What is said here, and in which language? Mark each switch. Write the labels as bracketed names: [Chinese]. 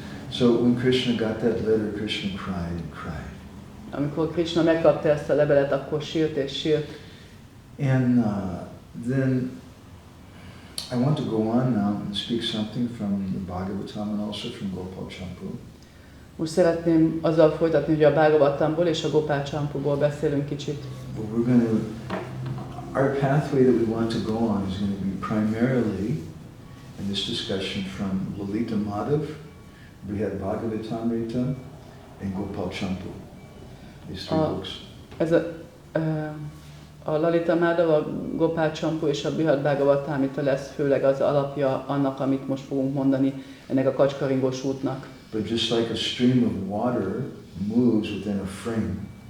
[English] So when Krishna got that letter, Krishna cried and cried. [Hungarian] Amikor Krishna megkapta ezt a levelet, akkor sírt és sírt. [English] And then I want to go on now and speak something from the Bhagavatam and also from Gopal Campu. [Hungarian] Most szeretném azzal folytatni, hogy a Bhagavatamból és a Gopal Campuból beszélünk kicsit. [English] But our pathway that we want to go on is going to be primarily in this discussion from Lalita Madhava, Brihad Bhagavatamrita, and Gopal Campu. These three books. [Hungarian] Ez a Lalita Madhava, a Gopal Campu és a Brihad Bhagavatamrita lesz főleg az alapja annak, amit most fogunk mondani, ennek a kacskaringós útnak. [English] But just like a stream of water moves within a frame.